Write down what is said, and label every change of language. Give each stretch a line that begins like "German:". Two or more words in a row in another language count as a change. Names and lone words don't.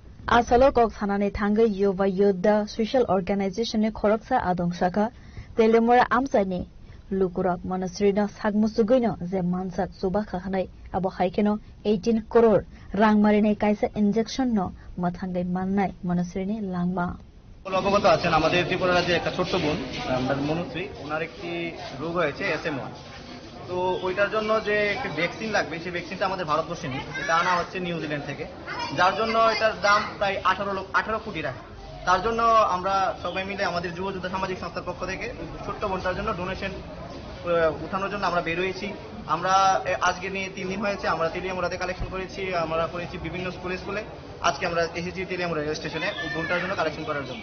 Kok Borok: Asalo kok thanani thangai Yuva Yoddha Social Organization ni khoroksa adong shaka Telemora amsani Lukurak Manasrina Sagmusugoino ze Mansak Suba Khanai abo haikeno 18 crore rangmarine kaisa injection no mathangai mannai Manasrini langma
Bangla: অবগত আছেন আমাদের ত্রিপুরা রাজ্যে একটা ছোট্ট বোন মনুশ্রী ওনার একটি রোগ হয়েছে SM1 তো ওইটার জন্য যে একটি ভ্যাকসিন লাগবে সেই ভ্যাকসিনটা আমাদের ভারতবর্ষে নেই এটা আনা হচ্ছে নিউজিল্যান্ড থেকে যার জন্য এটার দাম প্রায় 18 কোটি টাকা তার জন্য আমরা সবাই মিলে আমাদের যুব যোদ্ধা সামাজিক সংস্থার পক্ষ থেকে ছোট্ট বোনটার জন্য ডোনেশন উঠানোর জন্য আমরা বের হয়েছি আমরা আজকে নিয়ে 3 দিন হয়েছে আমরা তেলিয়ামুড়াতে কালেকশন করেছি আমরা করেছি বিভিন্ন স্কুলে আজকে আমরা এসেছি তেলিয়ামুড়া রেল স্টেশনে বোনটার জন্য কালেকশন করার জন্য